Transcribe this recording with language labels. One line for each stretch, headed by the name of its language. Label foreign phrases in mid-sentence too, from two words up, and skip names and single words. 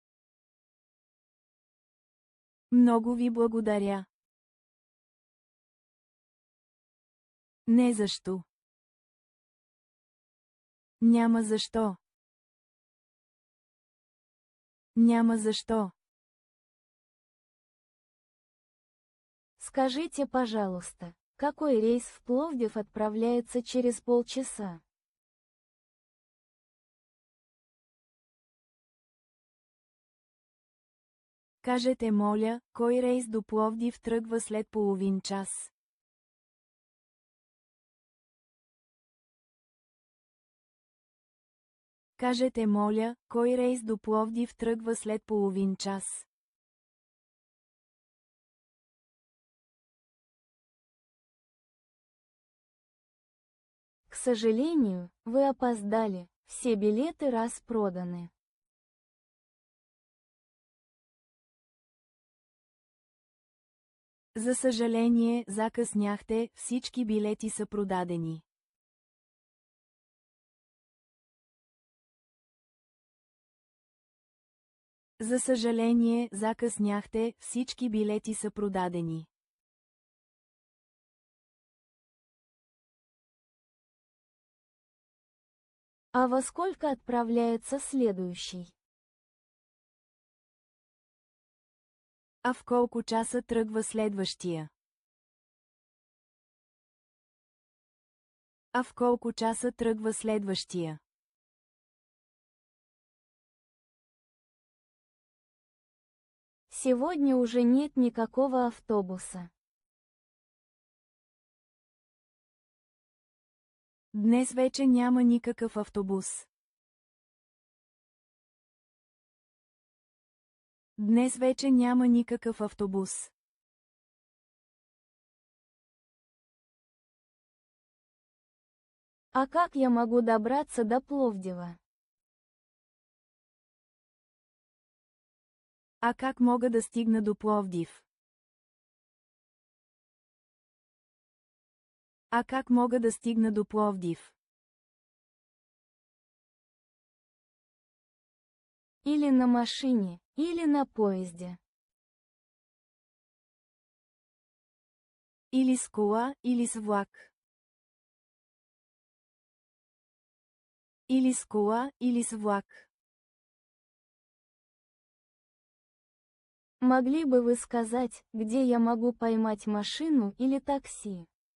Bulgarian: Много ви благодаря. Не защо. Няма защо. Няма защо.
Russian: Скажите, пожалуйста, какой рейс в Пловдив отправляется через полчаса?
Bulgarian: Кажете моля, кой рейс до Пловдив тръгва след половин час? Кажете моля, кой рейс до Пловдив тръгва след половин час?
Russian: К сожалению, вы опоздали, все билеты распроданы.
Bulgarian: За съжаление, закъсняхте, всички билети са продадени. За съжаление, закъсняхте, всички билети са продадени.
Russian: А во сколько отправляется следующий?
Bulgarian: А в колко часа тръгва следващия? А в колко часа тръгва следващия?
Russian: Сегодня уже нет никакого автобуса.
Bulgarian: Днес вече няма никакъв автобус. Днес вече няма никакъв автобус.
Russian: А как я могу добраться до Пловдива?
Bulgarian: А как мога да стигна до Пловдив? А как мога да стигна до Пловдив?
Russian: Или на машине, или на поезде.
Bulgarian: Или с кола, или с влак. Или с кола, или с влак.
Russian: Могли бы вы сказать, где я могу поймать машину или такси?